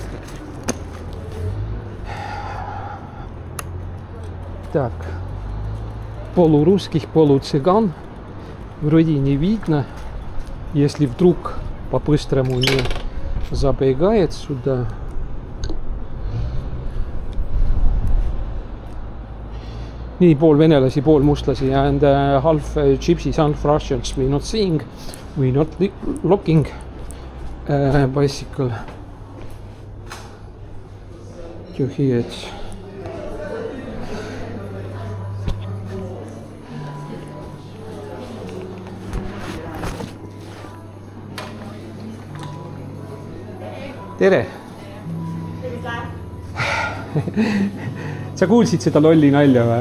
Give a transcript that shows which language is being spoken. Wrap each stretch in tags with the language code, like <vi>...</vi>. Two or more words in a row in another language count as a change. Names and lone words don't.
<ru>Так. Полурусских, полуцыган. Вроде не видно. Если вдруг по-быстрому не забегает сюда.</ru> <et>Nii pool venelasi, pool mustlasi</et> <en>and half gypsies, half Russians. We not seeing, we not looking bicycle to here.</en> <et>Tere! Sa kuulsid seda lolli nalja või?</et>